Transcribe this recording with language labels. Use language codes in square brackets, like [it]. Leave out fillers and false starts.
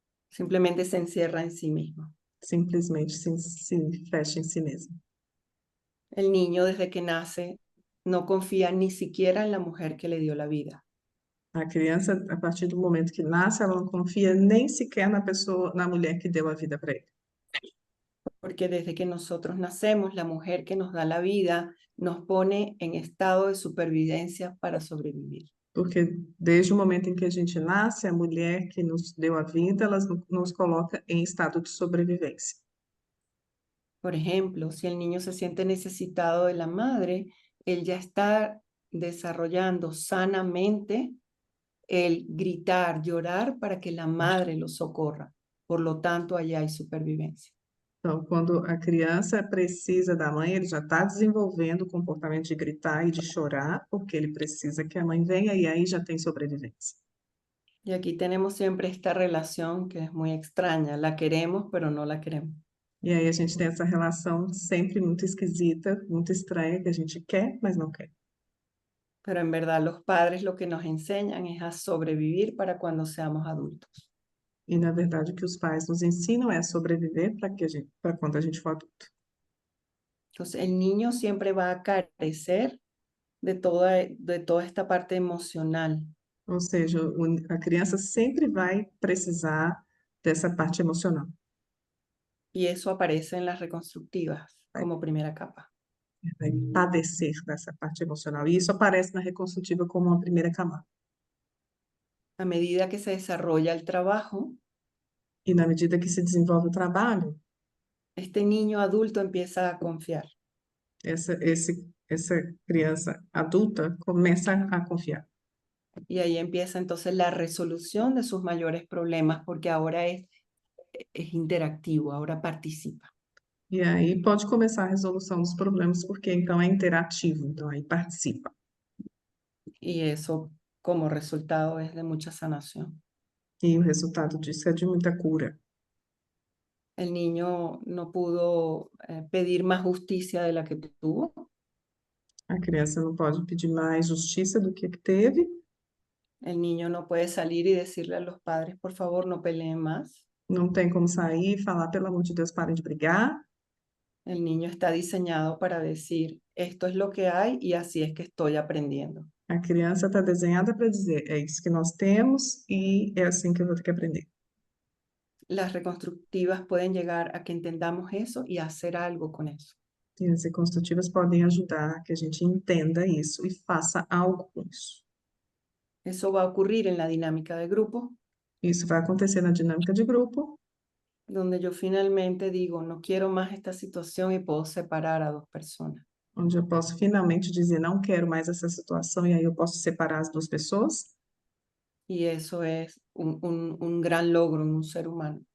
[es] Simplemente se encierra en sí mismo. [pt] Simplesmente se fecha em si mesmo. [es] El niño desde que nace no confía ni siquiera en la mujer que le dio la vida. [pt] A criança, a partir do momento que nasce, ela não confia nem sequer na mulher que deu a vida para ele. [es] Porque desde que nosotros nacemos, la mujer que nos da la vida nos pone en estado de supervivencia para sobrevivir. [pt] Porque desde o momento em que a gente nasce, a mulher que nos deu a vida, ela nos coloca em estado de sobrevivência. [es] Por ejemplo, si el niño se siente necesitado de la madre, él ya está desarrollando sanamente el gritar, llorar para que la madre lo socorra. Por lo tanto, allá hay supervivencia. [pt] Então, quando a criança precisa da mãe, ele já está desenvolvendo o comportamento de gritar e de chorar, porque ele precisa que a mãe venha e aí já tem sobrevivência. [es] Y aquí tenemos siempre esta relación que es muy extraña. La queremos, pero no la queremos. [pt] E aí a gente tem essa relação sempre muito esquisita, muito estranha, que a gente quer, mas não quer. [es] Pero en verdad los padres lo que nos enseñan es a sobrevivir para cuando seamos adultos. [pt] E, na verdade, o que os pais nos ensinam é a sobreviver para quando a gente for adulto. [es] Entonces, el niño siempre va a carecer de toda esta parte emocional. [pt] Ou seja, a criança sempre vai precisar dessa parte emocional. [es] Y eso aparece en las reconstructivas como primera capa. [pt] Vai padecer dessa parte emocional. E isso aparece na reconstrutiva como uma primeira camada. [es] A medida que se desarrolla el trabajo, [pt] E na medida que se desenvolve o trabalho, [es] este niño adulto empieza a confiar. [pt] essa criança adulta começa a confiar. [es] Y ahí empieza entonces la resolución de sus mayores problemas, porque ahora es interactivo, ahora participa. [pt] E aí pode começar a resolução dos problemas, porque então é interativo, então aí participa. [es] Y eso como resultado es de mucha sanación. [pt] E o resultado disso é de muita cura. [es] El niño no pudo pedir más justicia de la que tuvo. [pt] A criança não pode pedir mais justiça do que teve, [es] El niño no puede salir y decirle a los padres, por favor, no peleen más. [pt] não tem como sair e falar, pelo amor de Deus, parem de brigar. [es] El niño está diseñado para decir, esto es lo que hay y así es que estoy aprendiendo. [pt] A criança está desenhada para dizer, é isso que nós temos e é assim que eu vou ter que aprender. [es] Las reconstructivas pueden llegar a que entendamos eso y hacer algo con eso. [pt] E as reconstrutivas podem ajudar a que a gente entenda isso e faça algo com isso. [es] Eso va a ocurrir en la dinámica de grupo, [pt] Isso vai acontecer na dinâmica de grupo, [es] donde yo finalmente digo, no quiero más esta situación y puedo separar a dos personas. [pt] onde eu posso finalmente dizer, não quero mais essa situação, e aí eu posso separar as duas pessoas. [es] Y eso es un gran logro en un ser humano.